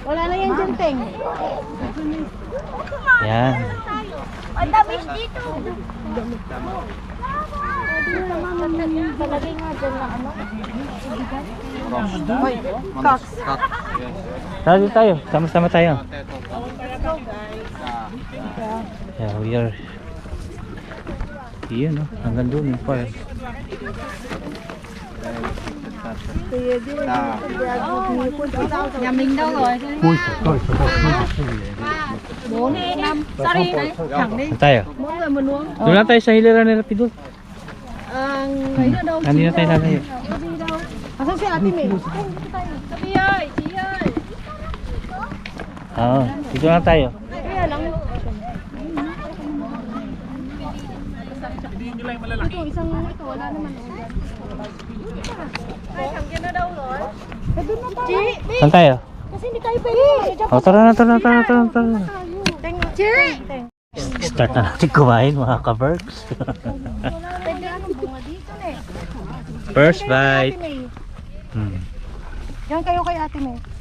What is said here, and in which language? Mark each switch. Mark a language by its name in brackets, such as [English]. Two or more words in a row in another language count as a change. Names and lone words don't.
[Filipino] Wala na yan dyan, Teng. Yan. Ang damis dito. Palagay nga dyan na ano. Cox. Tara, dito tayo. Sama-sama tayo. [English] Yeah, we are. [Filipino] Yun, no? Hanggang doon yung farm. [Vietnamese] Nhà mình đâu rồi? Bốn, năm. Sorry đấy, thẳng đi. [Filipino] Saan tayo? [Vietnamese] Mỗi người một luống. [Filipino] Doon na tayo sa hilera nila Pidul. [Vietnamese] Ấy ở đâu? [Filipino] Kanina tayo lalayo. Asan si Ate May? [Vietnamese] Sabi ơi, chị ơi. [Filipino] Oo, dito na tayo. Kaya lang. Ito, isang ito, wala naman. [Vietnamese] Hai thằng kia nó đâu rồi? [Filipino] Doon na tayo. [Vietnamese] Chị, [Filipino] Saan tayo? Kasi hindi tayo pwede. Oh, tara na, tara na, tara na, tara na, tara na. [Vietnamese] chị. [Filipino] Start na natin kumain mga ka-berks. Pwede anong bunga dito eh. First Yan kayo kay bite. Ate May. Hmm. Yan kayo kay Ate May.